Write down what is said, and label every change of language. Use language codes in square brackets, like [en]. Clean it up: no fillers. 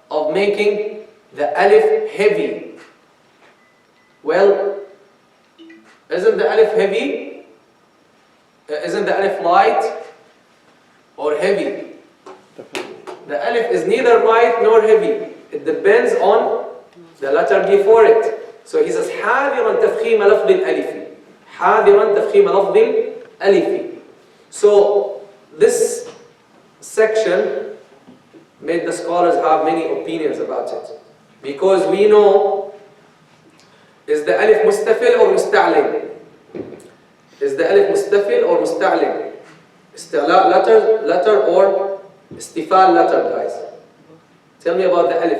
[en] Of making the alif heavy. Well, isn't the alif heavy? Isn't the alif light or heavy? The alif is neither light nor heavy. It depends on the letter before it. So he says [ar] حاذرا تفخيم لفظ الألف. حاذرا تفخيم لفظ الألف. [en] So this section made the scholars have many opinions about it. Because we know, is the alif mustafil or musta'lim? Is the alif mustafil or musta'lim? Istila letter or istifal letter, guys? Tell me about the alif.